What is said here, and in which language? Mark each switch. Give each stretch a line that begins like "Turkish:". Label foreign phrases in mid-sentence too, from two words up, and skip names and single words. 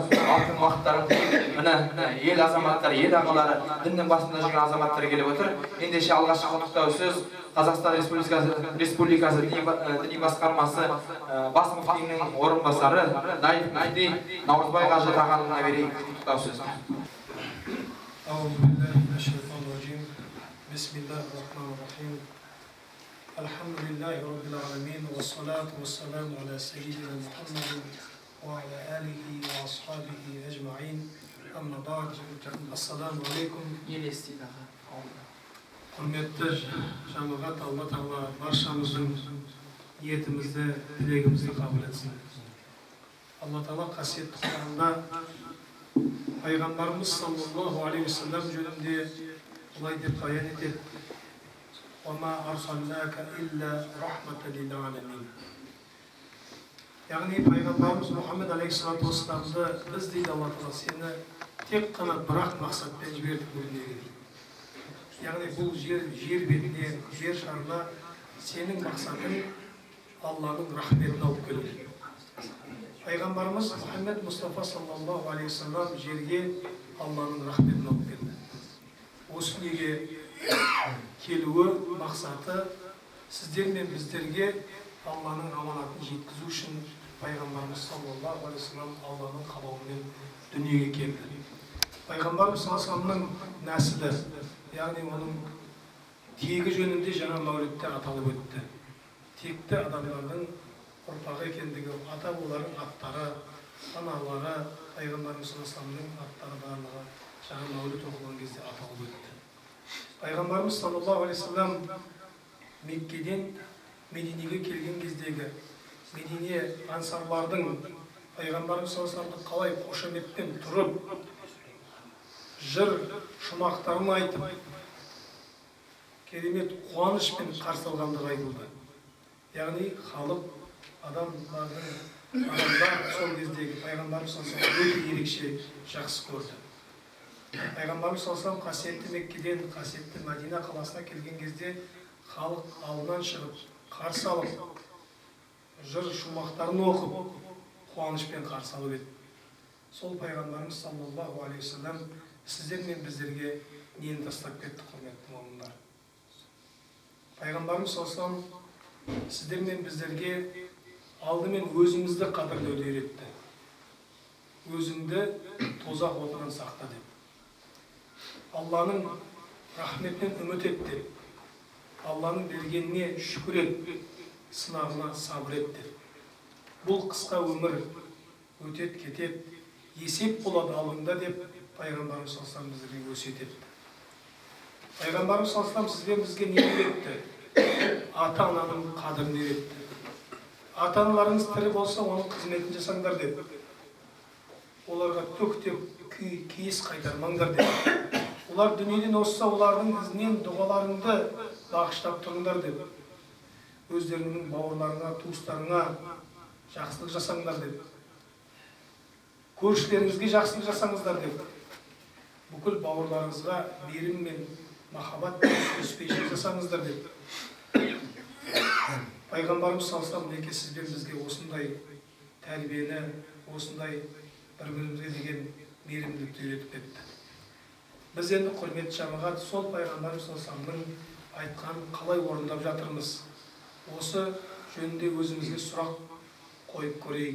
Kazakh: Алтын уақыттарын міне ел азаматтары, ел ағалары, діннің басында жүрген азаматтар келіп отыр. Ендеше алғашқы құттықтау сөз Қазақстан Республикасы діни басқармасы бас мүфтиінің орынбасары Наиб мүфти Наурызбай қажы ағанұлына берейік. Құттықтау сөз.
Arabic: Bismillahirrahmanirrahim. الحمد لله رب العالمين. والصلاة والسلام على سيدنا محمد وعلى آله وأصحابه أجمعين. أما بعد. السلام عليكم.
Kazakh: Құрметті жамағат, Алла Тағала баршамыздың ниетімізді, тілегімізді қабыл етсін. Алла Тағала қасиетті Құранында пайғамбарымыз
Arabic: صلى الله عليه وسلم
Kazakh: жөнінде былай деп баян етеді:
Arabic: "وما أرسلناك إلا رحمة للعالمين."
Kazakh: Яғни пайғамбарымыз Мұхаммед
Arabic: عليه الصلاة والسلام
Kazakh: біз дейді Алла Тағала сені тек қана бір-ақ мақсатпен жібердік бұл дүниеге. Яғни бұл жер бетіне, жер шарына сенің мақсатың Алланың рахметін алып келу. Пайғамбарымыз Мұхаммед Мұстафа
Arabic: صلى الله عليه وسلم
Kazakh: жерге Алланың рахметін алып келді. Осы неге келуі мақсаты сіздер мен біздерге Алланың аманатын жеткізу үшін пайғамбарымыз
Arabic: صلى الله عليه وسلم
Kazakh: Алланың қалауымен дүниеге келді. Пайғамбарымыз
Arabic: صلى الله عليه وسلم
Kazakh: нәсілі, яғни оның тегі жөнінде жаңа мәулітте аталып өтті. Текті адамдардың ұрпағы екендігі, ата-бабалардың аттары, аналары, пайғамбарымыз
Arabic: صلى الله عليه وسلم
Kazakh: аттары барлығы жаңа мәуліт оқылған кезде аталып өтті. Пайғамбарымыз
Arabic: صلى الله عليه وسلم
Kazakh: Меккеден Мединеге келген кездегі Медине ансарлардың пайғамбарымыз
Arabic: صلى الله عليه وسلم
Kazakh: қалай қошеметпен тұрып, жыр шумақтарын айтып, керемет қуанышпен қарсы алғандығы айтылды. Яғни халық, адамдар сол кездегі пайғамбарымыз
Arabic: صلى الله عليه وسلم
Kazakh: өте ерекше жақсы көрді. Пайғамбарымыз
Arabic: صلى الله عليه وسلم
Kazakh: қасиетті Меккеден қасиетті Мәдина қаласына келген кезде халық алдынан шығып, қарсы алып, жыр шумақтарын оқып, қуанышпен қарсы алып еді. Сол пайғамбарымыз
Arabic: صلى الله عليه وسلم
Kazakh: сіздер мен біздерге нені тастап кетті, құрметті момындар? Пайғамбарымыз
Arabic: صلى الله عليه وسلم
Kazakh: сіздер мен біздерге алдымен өзімізді қадірлеуді үйретті. Өзіңді тозақ отынан сақта деп. Алланың рахметінен үміт ет деп. Алланың бергеніне шүкір ет, сынағына сабыр ет деп. Бұл қысқа өмір өтет кетет, есеп болады алдыңда деп пайғамбарымыз
Arabic: صلى الله عليه وسلم
Kazakh: бізге өсиет етті. Пайғамбарымыз
Arabic: صلى الله عليه وسلم
Kazakh: бізге не үйретті? Ата-ананың қадірін үйретті. Ата-аналарыңыз тірі болса, оның қызметін жасаңдар деп. Оларға төктеп кейіс қайтармаңдар деп. Олар дүниеден озса, олардың ізінен дұғаларыңды бағыштап тұрыңдар деп. Өздеріңнің бауырларыңа, туыстарыңа жақсылық жасаңдар деп. Көршілеріңізге жақсылық жасаңыздар деп. Бүкіл бауырларыңызға берім мен махаббат өспейшілік жасаңыздар деп. Пайғамбарымыз
Arabic: صلى الله عليه وسلم
Kazakh: сіздер бізге осындай тәрбиені, осындай бір-бірімізге деген мейірімділікті үйретіп кетті. Біз енді құрметті жамағат сол пайғамбарымыз саллаллаху айтқан қалай орындап жатырмыз? Осы жөнінде өзімізге сұрақ қойып көрейік.